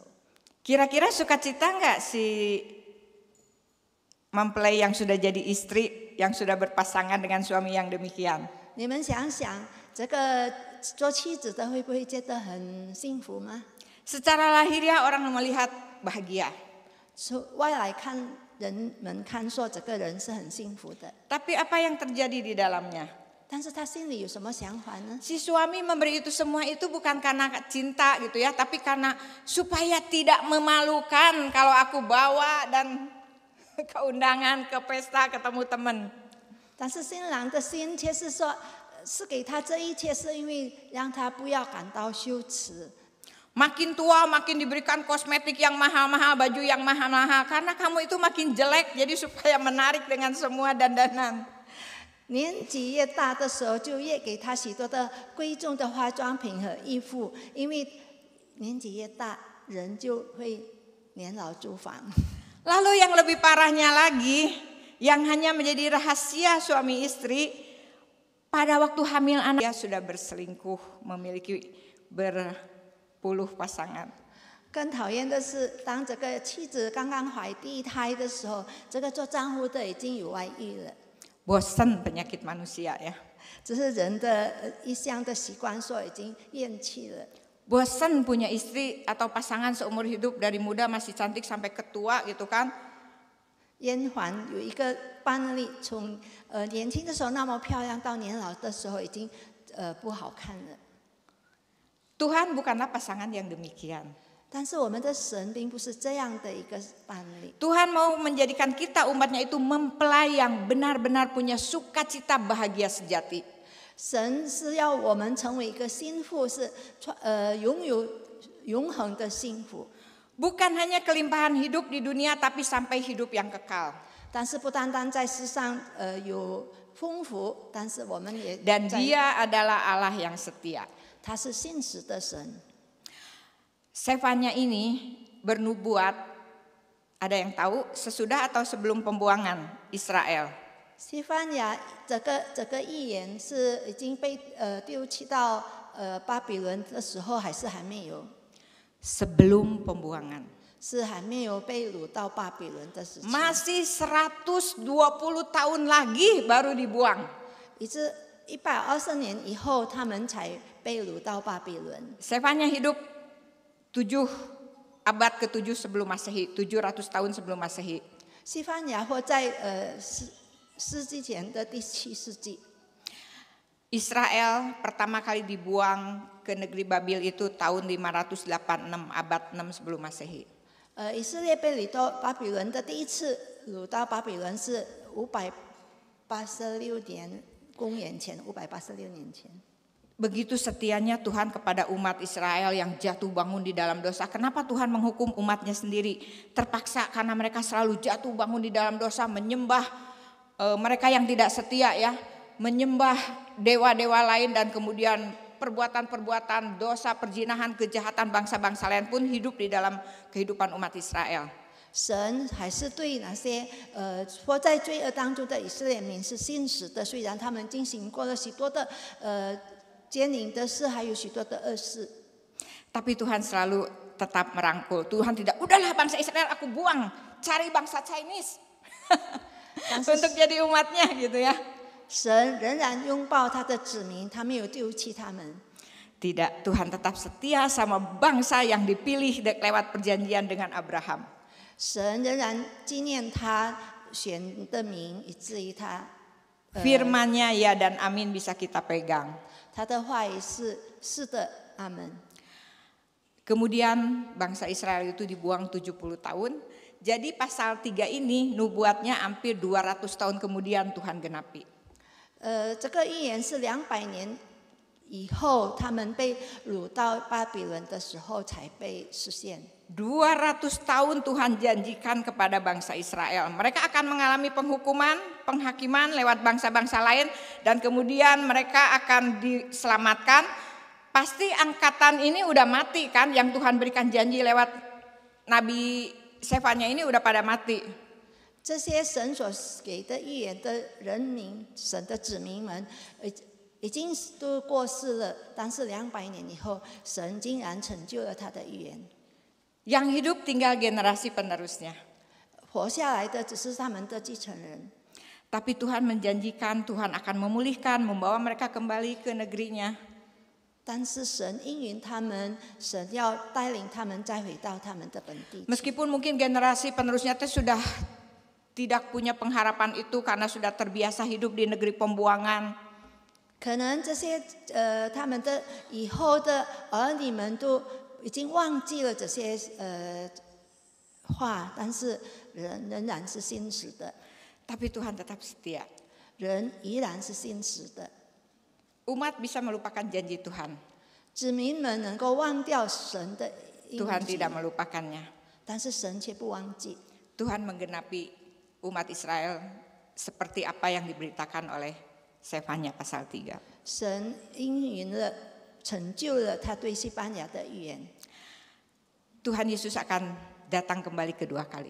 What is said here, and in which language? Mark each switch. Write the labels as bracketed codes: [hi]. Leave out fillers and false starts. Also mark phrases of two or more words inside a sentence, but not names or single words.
[id] Kira-kira sukacita nggak si mempelai yang sudah jadi istri, yang sudah berpasangan dengan suami yang demikian? [zh] 你们想想， 这个做妻子的会不会觉得很幸福吗？ [id] Secara lahiriah orang melihat bahagia. [zh] 外来看，人们看说这个人是很幸福的， [id] Tapi apa yang terjadi di dalamnya? [zh] 但是他心里有什么想法呢？ [id] Si suami memberi itu semua itu bukan karena cinta gitu ya, tapi karena supaya tidak memalukan kalau aku bawa dan ke undangan, ke pesta, ketemu teman. [zh] 但是新郎的心却是说，是给他这一切，是因为让他不要感到羞耻。 [id] Makin tua makin diberikan kosmetik yang mahal-mahal, baju yang mahal-mahal. Karena kamu itu makin jelek, jadi supaya menarik dengan semua dandanan. [zh] 年纪越大的时候，就越给他许多的贵重的化妆品和衣服，因为年纪越大，人就会年老珠黄。 [id] Lalu yang lebih parahnya lagi, yang hanya menjadi rahasia suami istri, pada waktu hamil anak dia sudah berselingkuh, memiliki berpuluh pasangan. [zh] 更讨厌的是，当这个妻子刚刚怀第一胎的时候，这个做丈夫的已经有外遇了。 [id] Bosan penyakit manusia ya. [zh] 只是人的一向的习惯，说已经厌弃了。 [id] Bosan punya istri atau pasangan seumur hidup dari muda masih cantik sampai ketua gitu kan. [zh] 燕环有一个案例，从年轻的时候那么漂亮，到年老的时候已经不好看了。 [id] Tuhan bukanlah pasangan yang demikian. [zh] 但是我们的神并不是这样的一个案例。 [id] Tuhan mau menjadikan kita umatnya itu mempelai yang benar-benar punya sukacita bahagia sejati. [zh] 神是要我们成为一个心腹，是拥有永恒的幸福。 [id] Bukan hanya kelimpahan hidup di dunia tapi sampai hidup yang kekal. [zh] 但是不单单在世上有丰富，但是我们也 [id] Dan Dia adalah Allah yang setia. [zh] 他是信实的神。 [id] Sefanya ini bernubuat, ada yang tahu sesudah atau sebelum pembuangan Israel. [zh] 西番雅这个预言是已经被丢弃到巴比伦的时候，还是还没有？ [id] Sebelum pembuangan. [zh] 是还没有被掳到巴比伦的时期。 [id] Masih 120 tahun lagi baru dibuang. [zh] 一直120年以后，他们才被掳到巴比伦。 [id] Sefanya hidup abad ke-7 sebelum Masehi, 700 tahun sebelum Masehi. [zh] 西番雅活在世纪前的第7世纪。 [id] Israel pertama kali dibuang ke negeri Babil itu tahun 586, abad 6 sebelum Masehi. [zh] 以色列被掳到巴比伦的第一次掳到巴比伦是586年，公元前586年前。 [id] Begitu setianya Tuhan kepada umat Israel yang jatuh bangun di dalam dosa. Kenapa Tuhan menghukum umatnya sendiri? Terpaksa karena mereka selalu jatuh bangun di dalam dosa, menyembah mereka yang tidak setia ya, menyembah dewa-dewa lain dan kemudian perbuatan-perbuatan dosa, perzinahan, kejahatan bangsa-bangsa lain pun hidup di dalam kehidupan umat Israel. [zh] 神还是对那些活在罪恶当中的以色列民是信实的，虽然他们进行过了许多的奸淫的事，还有许多的恶事。 [id] Tapi Tuhan selalu tetap merangkul. Tuhan tidak, udahlah bangsa Israel aku buang, cari bangsa Chinese untuk jadi umatnya gitu ya. [zh] 神仍然拥抱他的子民，他没有丢弃他们。 [id] Tidak, Tuhan tetap setia sama bangsa yang dipilih lewat perjanjian dengan Abraham. [zh] 神仍然纪念他选的民，以至于他 [id] Firman-Nya ya dan amin bisa kita pegang. [zh] 他的话语是的，阿门。 [id] Kemudian bangsa Israel itu dibuang 70 tahun. Jadi pasal 3 ini nubuatnya hampir 200 tahun kemudian Tuhan genapi. [zh] 这个预言是200年以后，他们被掳到巴比伦的时候才被实现。 [id] 200 tahun Tuhan janjikan kepada bangsa Israel. Mereka akan mengalami penghukuman, penghakiman lewat bangsa-bangsa lain. Dan kemudian mereka akan diselamatkan. Pasti angkatan ini udah mati kan. Yang Tuhan berikan janji lewat Nabi Sefanya ini udah pada mati. [zh] 这些神所给的预言的人民，神的子民们，已经都过世了。但是200年以后，神竟然成就了他的预言。 [id] Yang hidup tinggal generasi penerusnya. [zh] 活下来的只是他们的继承人。 [id] Tapi Tuhan menjanjikan Tuhan akan memulihkan, membawa mereka kembali ke negerinya. [zh] 但是神应允他们，神要带领他们再回到他们的本地。 [id] Meskipun mungkin generasi penerusnya itu sudah tidak punya pengharapan itu karena sudah terbiasa hidup di negeri pembuangan. [zh] 可能这些他们的以后的儿女们都已经忘记了这些话，但是人仍然是信实的， [id] Tapi Tuhan tetap setia. [zh] 人依然是信实的。 [id] Umat bisa melupakan janji Tuhan. [zh] 子民们能够忘掉神的应 [id] Tuhan [zh] 许， [id] tidak melupakannya. [zh] 但是神却不忘记。 [id] Tuhan menggenapi umat Israel seperti apa yang diberitakan oleh Sefanya pasal 3. [zh] 神应允了，成就了他对西班牙的预言。 [id] Tuhan Yesus akan datang kembali kedua kali.